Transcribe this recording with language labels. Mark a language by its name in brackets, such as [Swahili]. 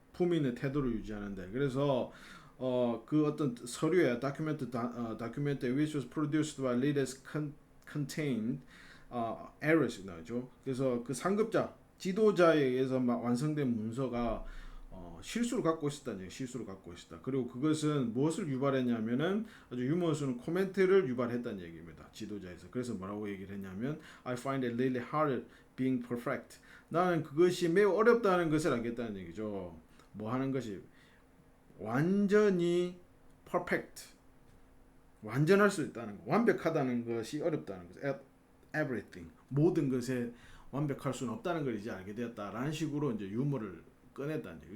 [Korean] 품위 있는 태도를 유지하는데 그래서 그 어떤 서류에 [English] document which was produced by leaders contained errors [Korean] 나오죠. 그래서 그 상급자 지도자에 의해서 완성된 문서가 실수를 갖고 있었다는 얘기, 실수를 갖고 있었다. 그리고 그것은 무엇을 유발했냐면은 아주 유머스러운 코멘트를 유발했다는 얘기입니다. 지도자에서. 그래서 뭐라고 얘기를 했냐면 [English] I find it really hard being perfect. [Korean] 나는 그것이 매우 어렵다는 것을 알겠다는 얘기죠. 뭐 하는 것이 완전히 perfect. 완전할 수 있다는 거. 완벽하다는 것이 어렵다는 것. [English] Everything. [Korean] 모든 것에 완벽할 수는 없다는 걸 이제 알게 되었다라는 식으로 이제 유머를 꺼냈다는 얘기.